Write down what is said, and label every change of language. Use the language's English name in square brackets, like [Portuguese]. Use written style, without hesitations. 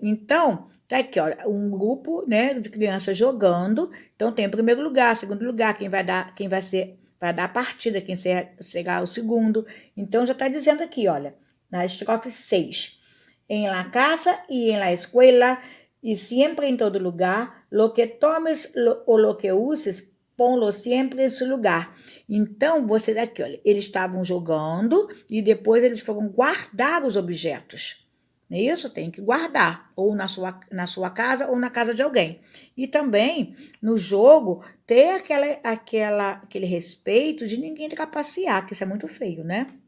[Portuguese] Então, tá aqui, olha, um grupo, né, de crianças jogando. Então tem o primeiro lugar, segundo lugar, vai dar a partida, quem será o segundo. Então já tá dizendo aqui, olha, na estrofe 6. [Spanish] En la casa y en la escuela y siempre en todo lugar, lo que tomes o lo que uses, ponlo [Portuguese] sempre em seu lugar. Então, você daqui, olha, eles estavam jogando e depois eles foram guardar os objetos. Não é isso? Tem que guardar, ou na sua casa ou na casa de alguém. E também, no jogo, ter aquele respeito de ninguém trapacear, que isso é muito feio, né?